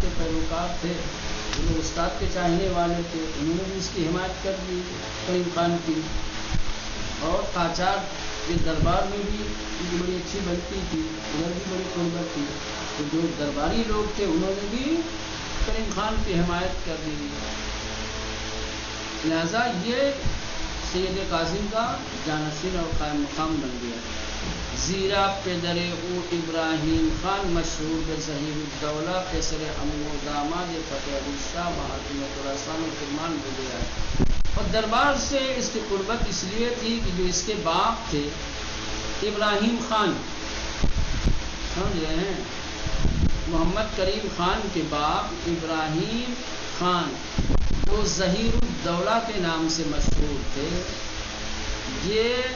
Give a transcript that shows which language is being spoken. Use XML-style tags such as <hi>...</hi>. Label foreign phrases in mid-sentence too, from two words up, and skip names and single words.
<ur>کے پیروکار تھے، جو لوگ استاد کے چاہنے والے تھے، انہوں نے بھی اس کی حمایت کر دی کریم خان کی، اور قاچار کے دربار میں بھی ان کی بڑی اچھی بنتی تھی، ادھر بھی بڑی قربت تھی، تو جو درباری لوگ تھے انہوں نے بھی کریم خان کی حمایت کر دی، لہذا یہ سید کاظم کا جانشین اور قائم مقام بن گیا۔</ur> <fa>زیرا پدر او ابراہیم خان مشہور بے ظہیر الدولہ پسر امو داماد فتح علی شاہ محاکم خراسان و کرمان</fa> <ur>ہو گیا ہے، اور دربار سے اس کی قربت اس لیے تھی کہ جو اس کے باپ تھے ابراہیم خان، سمجھ رہے ہیں، محمد کریم خان کے باپ ابراہیم خان جو ظہیر الدولہ کے نام سے مشہور تھے، یہ</ur>